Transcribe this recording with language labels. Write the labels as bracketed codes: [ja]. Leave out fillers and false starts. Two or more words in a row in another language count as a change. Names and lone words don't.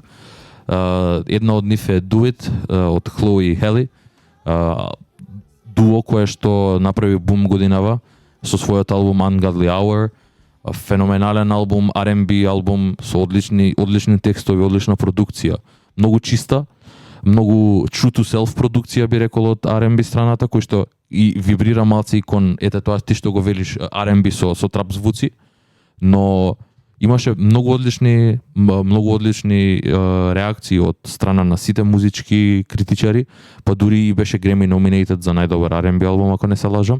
[mk] Една од нив е Do It од Chloe и Halle. Дуо кое што направи бум годинава со својот албум Ungodly Hour. Феноменален албум, R&B албум со одлични текстови, одлична продукција. Многу чиста, многу [en] true to self [mk] продукција би рекол од R&B страната, кој што и вибрира малце и кон ете тоа ти што го велиш R&B со трап звуци, но имаше многу одлични реакции од страна на сите музички критичари, па дури и беше [en] Grammy nominated [mk] за најдобар R&B албум, ако не се лажам.